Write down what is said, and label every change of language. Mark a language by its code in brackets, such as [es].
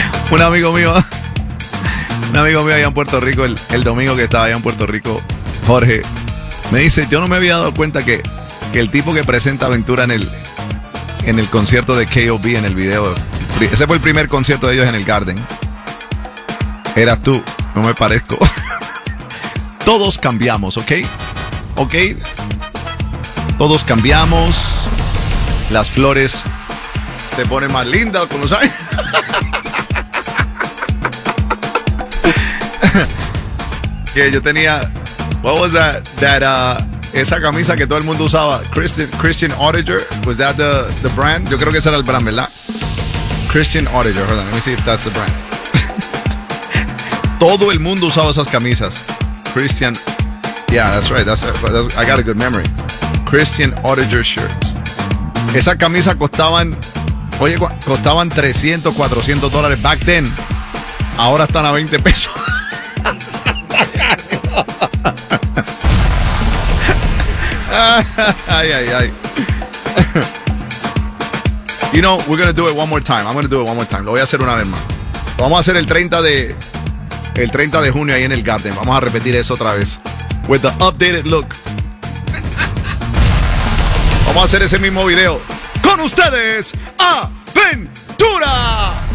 [es] Un amigo mío allá en Puerto Rico, el domingo que estaba allá en Puerto Rico, Jorge, me dice, yo no me había dado cuenta que el tipo que presenta Aventura en el concierto de KOB en el video, ese fue el primer concierto de ellos en el Garden, eras tú, no me parezco. Todos cambiamos, ¿ok? ¿Ok? Todos cambiamos, las flores te ponen más linda con los años. Que yo tenía, [en] what was [es] esa camisa que todo el mundo usaba, Christian Audiger, [en] was that the brand? [es] Yo creo que ese era el brand, ¿verdad? [en] Christian Audiger, hold on, let me see if that's the brand. [es] Todo el mundo usaba esas camisas, [en] Christian, yeah, that's right, that's I got a good memory, Christian Audiger shirts. [es] Esa camisa costaban 300, $400 [en] back then, [es] ahora están a 20 pesos. Ay, ay, ay. [en] You know, we're gonna do it one more time. I'm gonna do it one more time. [es] Lo voy a hacer una vez más. Lo vamos a hacer el 30 de junio ahí en el Garden. Vamos a repetir eso otra vez. [en] With the updated look. [es] Vamos a hacer ese mismo video. Con ustedes, Aventura.